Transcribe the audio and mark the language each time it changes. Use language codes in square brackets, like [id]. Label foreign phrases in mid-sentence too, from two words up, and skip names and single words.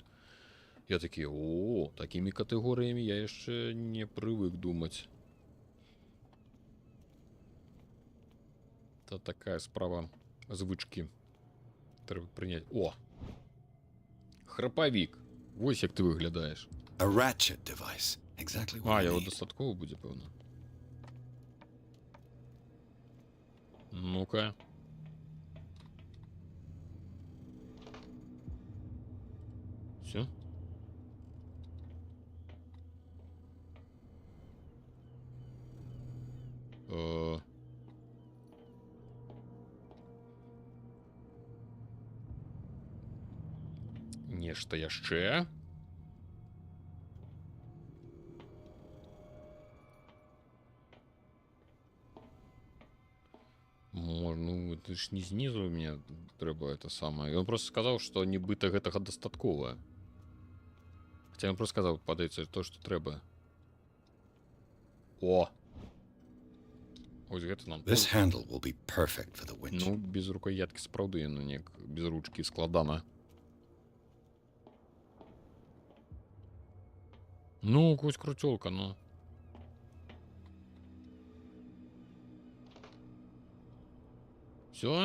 [be] Я такі, о, такімі катэгорыямі я яшчэ не прывык думаць. [ru] Это такая [be] справа звычкі. Трэба прыняць. О! Храпавік. Вось як ты выглядаеш. [en] A ratchet device. Exactly what I [be] яго [en] need. [be] дастаткова будзе, пэўна. [ru] Ну-ка. Всё? [be] Нешта яшчэ? [ru] Ну, это ж не знизу у меня трэба это самое. Он просто сказал, что [be] нібыта гэтага дастаткова. [ru] Хотя он просто сказал, падаецца то, что трэба. [be] О! Ось гэта нам. [en] This handle will be perfect for the winch. [be] Ну, без рукояткі сапраўды, ну неяк без ручкі складана. Ну, кось круцёлка, ну. [ru] Всё?